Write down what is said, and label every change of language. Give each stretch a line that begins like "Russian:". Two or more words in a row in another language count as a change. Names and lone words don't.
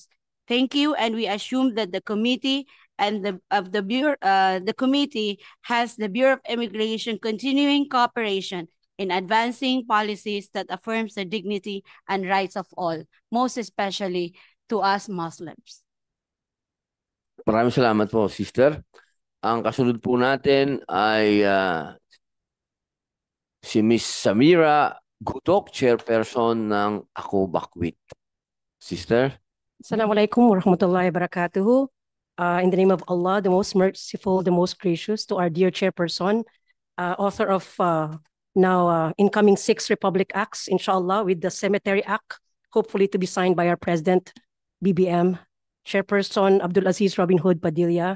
English: Thank you, and we assume that the committee and the committee has the Bureau of Immigration continuing cooperation in advancing policies that affirms the dignity and rights of all, most especially to us Muslims.
Filipino: Maraming salamat po, sister. Ang kasunod po natin ay si Miss Samira Gutok, chairperson ng Ako Bakwit.
English: Sister?
Arabic: السلام عليكم ورحمة الله وبركاته.
English: In the name of Allah, the most merciful, the most gracious, to our dear chairperson, author of now incoming 6 Republic Acts, inshallah, with the Cemetery Act, hopefully to be signed by our President, BBM, Chairperson Abdulaziz Robin Hood Padilla.